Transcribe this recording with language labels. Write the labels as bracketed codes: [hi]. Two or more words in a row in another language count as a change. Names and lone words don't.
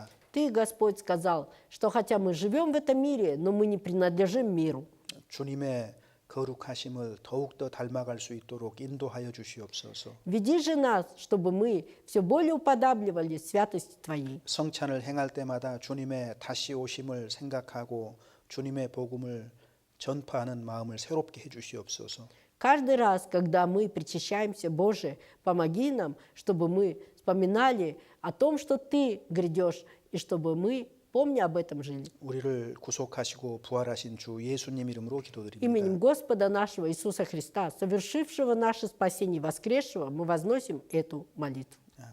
[ru] Ты, Господь, сказал, что хотя мы живем в этом мире, но мы не принадлежим миру. [ko] 주님의 거룩하심을 더욱더 닮아갈 수 있도록 인도하여 주시옵소서. [ru] Веди же нас, чтобы мы все более уподабливали святости Твоей. [ko] 성찬을 행할 때마다 주님의 다시 오심을 생각하고 주님의 복음을 전파하는 마음을 새롭게 해 주시옵소서. [ru] Каждый раз, когда мы причащаемся, Боже, помоги нам, чтобы мы вспоминали о том, что Ты грядешь, и чтобы мы помня об этом жили. [ko] 우리를 구속하시고 부활하신 주 예수님 이름으로 기도드립니다. [ru] Именем Господа нашего Иисуса Христа, совершившего наше спасение и воскресшего, мы возносим эту молитву.